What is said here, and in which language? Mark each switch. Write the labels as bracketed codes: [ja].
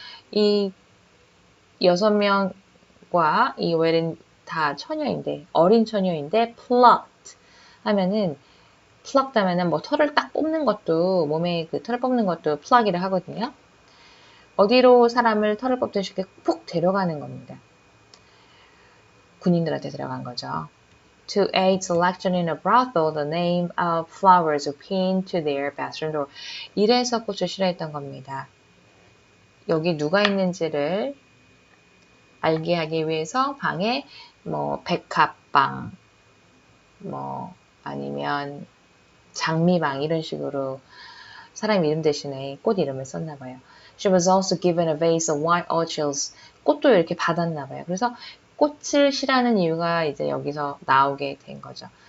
[ko] 이 6명과 이 웰은 다 처녀인데, 어린 처녀인데, plucked 하면은, plucked 하면은 뭐 털을 딱 뽑는 것도, 몸에 그 털을 뽑는 것도 pluck이라 하거든요. 어디로 사람을 털을 뽑듯이 이렇게 푹 데려가는 겁니다. 군인들한테 데려간 거죠. [en] To aid selection in a brothel, the name of flowers were pinned to their bathroom door. [ko] 이래서 꽃을 싫어했던 겁니다. 여기 누가 있는지를 알게 하기 위해서 방에 뭐 백합방, 뭐 아니면 장미방 이런 식으로 사람 이름 대신에 꽃 이름을 썼나 봐요. [en] She was also given a vase of white orchids. [ko] 꽃도 이렇게 받았나 봐요. 그래서 꽃을 싫어하는 이유가 이제 여기서 나오게 된 거죠.